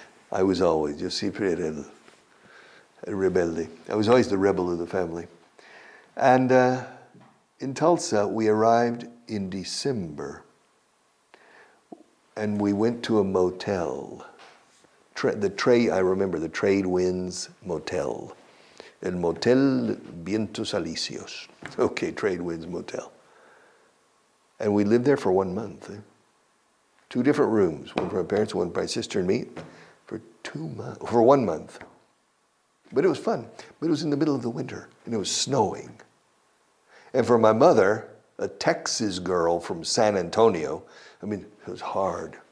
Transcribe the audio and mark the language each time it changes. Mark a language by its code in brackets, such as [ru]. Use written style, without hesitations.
[en] I was always, [es] yo siempre era el rebelde. [en] I was always the rebel of the family. And in Tulsa, we arrived in December, and we went to a motel. I remember the Trade Winds Motel. [es] El Motel Vientos Alicios. [en] Okay, Trade Winds Motel. And we lived there for 1 month. 2 different rooms, one for my parents, one for my sister and me, for 1 month. But it was fun. But it was in the middle of the winter, and it was snowing. And for my mother, a Texas girl from San Antonio, it was hard.